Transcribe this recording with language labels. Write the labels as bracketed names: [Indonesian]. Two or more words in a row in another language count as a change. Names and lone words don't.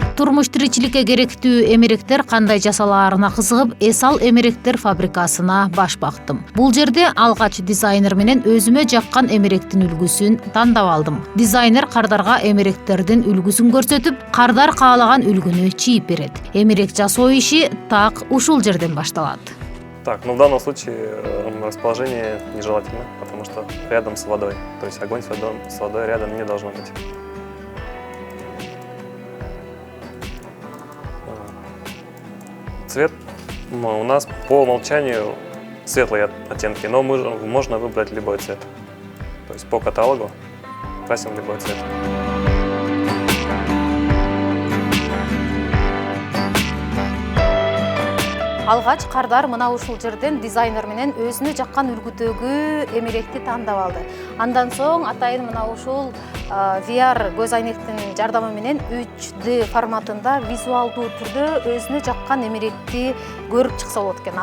[Kyrgyz] турмуш тиричиликке керектүү эмеректер кандай жасалаарына кызыгып, Эсал эмеректер фабрикасына баш бактым. Бул жерде алгач дизайнер менен өзүмө жаккан эмеректин үлгүсүн тандап алдым. Дизайнер кардарга эмеректердин үлгүсүн көрсөтүп, кардар каалаган үлгүнү чийип берет. Эмерек жасоо иши так ушул жерден башталат. [Russian] Так, в данном случае расположение нежелательно, потому что рядом с водой. То есть огонь с водой рядом не должно быть. Цвет у нас по умолчанию светлые оттенки, но можно выбрать любой цвет. То есть по каталогу красим любой цвет. [Kyrgyz] Алгач кардар мына ушул жерден дизайнер менен өзүнө жаккан үлгүдөгү эмеректи тандап алды. Андан соң атайын мына ушул VR көз айнектин жардамы менен 3D форматында визуалдуу түрдө өзүнө жаккан эмеректи көрүп чыкса болот экен.